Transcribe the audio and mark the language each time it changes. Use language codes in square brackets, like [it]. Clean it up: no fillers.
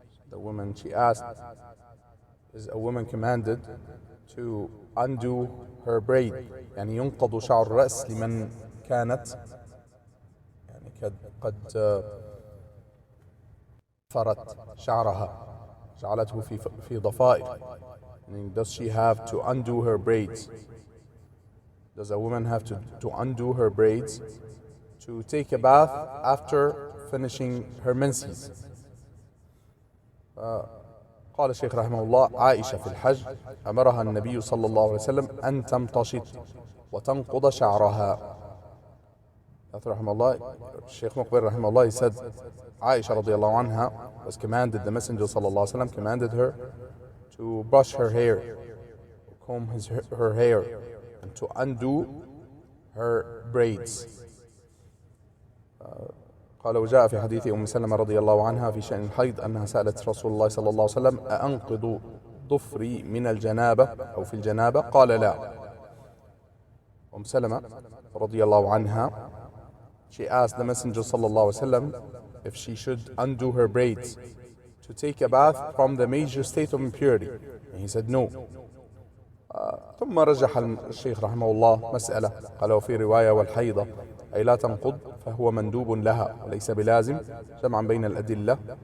[en] The woman, she asked, is a woman commanded to undo her braid? [ar] يعني ينقض شعر الرأس لمن كانت يعني قد فرت شعرها جعلته في ضفائر. [en] Does she have to undo her braids? Does a woman have to undo her braids to take a bath after finishing her menses? [ar] قال الشيخ رحمه الله: عائشة في الحج أمرها النبي صلى الله عليه وسلم أن تمتشط وتنقض شعرها. [en] رحمه الله, Sheikh Muqbil رحمه الله, he said Aisha radiallahu anha was commanded, the Messenger sallallahu alaihi wasallam commanded her to brush her hair, comb her hair, and to undo her braids. [ar] قال: وجاء في حديث أم سلمة رضي الله عنها في شأن الحيض أنها سألت رسول الله صلى الله عليه وسلم: أأنقض ضفري من الجنابة أو في الجنابة؟ قال: لا. [en] أم سلمة رضي الله عنها, she asked the Messenger sallallahu alaihi wasallam if she should undo her braids to take a bath from the major state of impurity, and he said no. [ar] ثم رجح الشيخ رحمه الله مسألة, قال: وفي رواية والحيضة أي لا تنقض فهو مندوب لها وليس بلازم، جمعا بين الأدلة.